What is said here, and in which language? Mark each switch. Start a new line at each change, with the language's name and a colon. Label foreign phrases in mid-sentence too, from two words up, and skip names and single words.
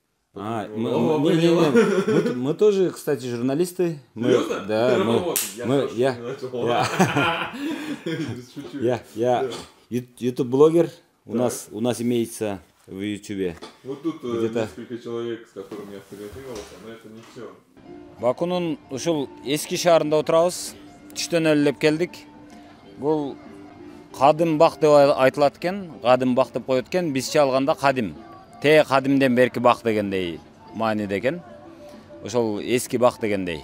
Russian: Мы тоже, кстати, журналисты. Серьезно? Да, Вот, я шучу. я ютуб-блогер. У нас имеется в ютубе. Вот тут Где-то. несколько человек, с которыми я фотографировался, но это не все.
Kyrgyz: Бакунун ушул эски шаарында отурабыз. Түштөн элеп келдик. Бул кадым бак деп айтылат экен, кадым бак деп коет экен. Бизче алганда кадим. Те кадимден берки бак дегендей мааниде экен. Ошол эски бак дегендей.